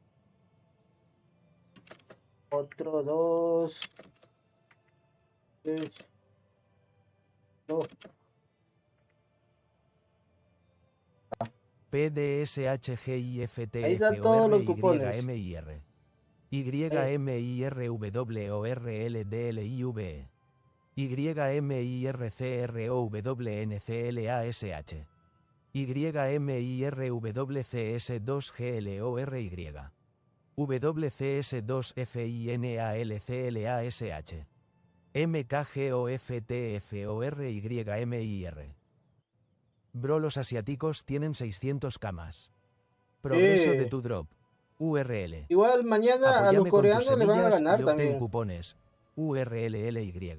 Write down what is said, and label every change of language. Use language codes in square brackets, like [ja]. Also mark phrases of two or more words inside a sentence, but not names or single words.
[es] Otro, dos. Tres. Dos. Ahí están todos los cupones. PDSHGIFTFORYMIR. YMIRWORLDLIVE. YMIRCROWNCLASH. YMIRWCS2GLORY. WCS2FINALCLASH. MKGOFTFORYMIR. Bro, los asiáticos tienen 600 camas. Progreso de tu drop. URL. Igual mañana Apóyame a los coreanos le van a ganar y obtén también. cupones. URLLY.